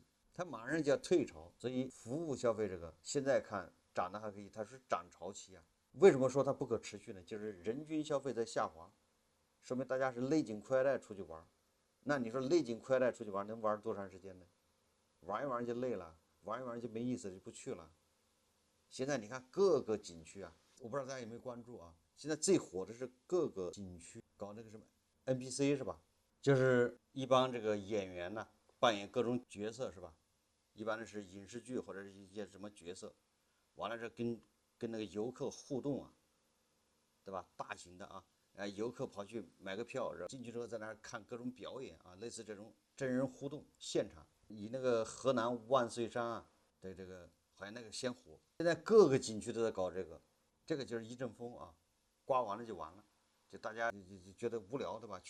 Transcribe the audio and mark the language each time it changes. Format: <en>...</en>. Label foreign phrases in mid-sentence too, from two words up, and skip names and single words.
<zh>它馬上就要退潮，所以服務消費這個現在看漲得還可以，它是漲潮期啊。為什麼說它不可持續呢？就是人均消費在下滑，說明大家是勒緊褲帶出去玩。那你說勒緊褲帶出去玩能玩多長時間呢？玩一玩就累了，玩一玩就沒意思，就不去了。現在你看各個景區啊，我不知道大家有沒有關注啊？現在最火的是各個景區搞那個什麼 NPC 是吧？就是一幫這個演員呢，扮演各種角色是吧？一般的是影視劇或者是一些什麼角色，完了是跟那個游客互動啊，對吧？大型的啊，游客跑去買個票，然後進去之後在那兒看各種表演啊，類似這種真人互動現場。以那個河南萬歲山啊的這個好像那個先火，現在各個景區都在搞這個，這個就是一陣風啊，刮完了就完了，就大家就覺得無聊对吧？</zh>